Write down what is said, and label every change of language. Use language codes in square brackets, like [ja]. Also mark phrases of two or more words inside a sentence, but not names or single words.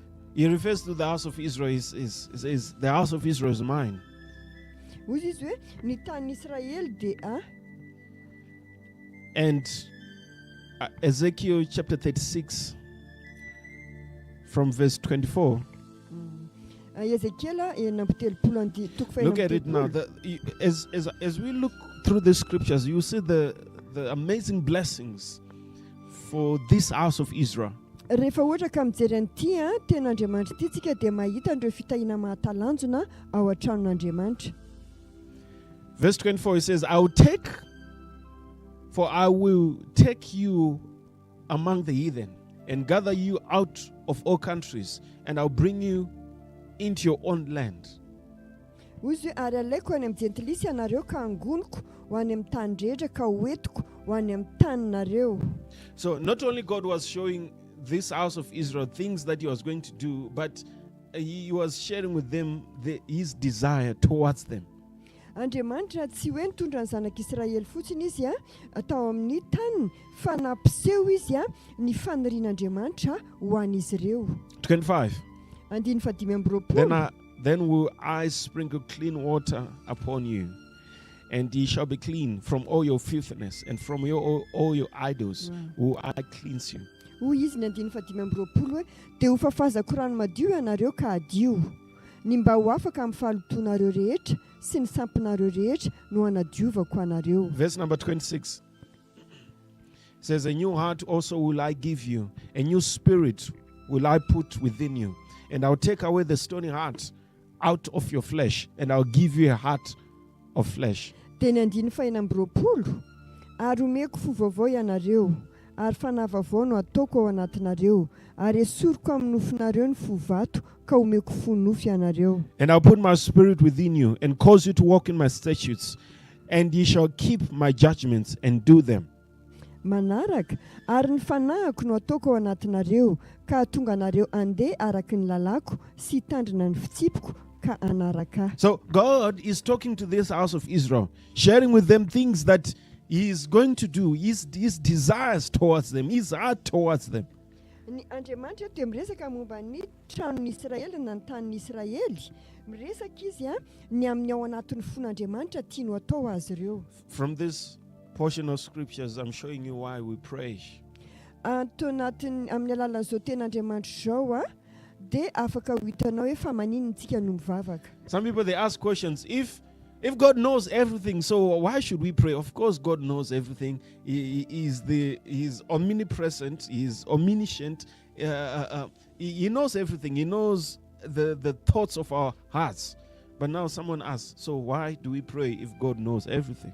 [en] He refers to the house of Israel. He says, the house of Israel is mine. [mg] Hozy izy hoe ny tanin'Israely dia [en] And Ezekiel chapter 36 from verse 24. [mg] Ezekiela enamby telopolo andy toko faha [en] Look at [mg] enamby [en] it now. [mg] telopolo. [en] As we look through the scriptures, you see the amazing blessings for this house of Israel. [mg] Rehefa ohatra ka mijery an'ity ten'Andriamanitra ity tsika dia mahita an'ireo fitahiana mahatalanjona ao an-tranon'Andriamanitra. [en] Verse 24, it says, I will take you among the heathen and gather you out of all countries, and I'll bring you into your own land. [mg] Hozy hoe ary alaiko any amin'ny jentilisa ianareo ka angoniko ho any amin'ny tany rehetra ka hoentiko ho any amin'ny taninareo. [en] So not only God was showing this house of Israel things that he was going to do, but he was sharing with them his desire towards them. [mg] Andriamanitra tsy hoe nitondra ny zanak'Israely fotsiny izy atao amin'ny taniny fa nampiseho izy ny fanirian'Andriamanitra ho an'izy ireo. [en] 25. [mg] Andiny fadimy amby roapolo. [en] Then will I sprinkle clean water upon you, and ye shall be clean from all your filthiness, and from all your idols will I cleanse you. [mg] Hoy izy ny andiny fadimy amby roapolo hoe dia ho fafazako rano madio ianareo ka adio, ny mba ho afaka amin'ny fahalotonareo rehetra sy ny sampinareo rehetra no hanadiovako anareo. [en] Verse number 26 says, a new heart also will I give you, a new spirit will I put within you, and I'll take away the stony heart out of your flesh, and I'll give you a heart of flesh. [mg] Dia ny andiny faha enina amby roapolo, ary omeko fo vaovao ianareo, ary fanahy vaovao no ataoko ao anatinareo, ary esoriko amin'ny nofinareo ny fo vato ka omeko fo nofo ianareo. [en] And I'll put my spirit within you and cause you to walk in my statutes, and ye shall keep my judgments and do them. [mg] Manaraka, ary ny fanahiko no ataoko ao anatinareo ka tonga anareo andeha araky ny lalako sy tandrina ny fitsipiko ka anaraka. [en] So God is talking to this house of Israel, sharing with them things that he is going to do, his desires towards them, his heart towards them. [mg] Ny Andriamanitra dia miresaka momba ny tranon'Israely na ny tanin'Israely. Miresaka izy ny amin'ny ao anatin'ny fon'Andriamanitra tiany atao azy ireo. [en] From this portion of scriptures, I'm showing you why we pray. [mg] Ato anatin'ny amin'ny alalan'izao ten'Andriamanitra zao dia afaka ho hitanao hoe fa maninona tsika no mivavaka. [en] Some people, they ask questions. If God knows everything, so why should we pray? Of course, God knows everything. He is omnipresent. He is omniscient. He knows everything. He knows the thoughts of our hearts. But now someone asks, so why do we pray if God knows everything?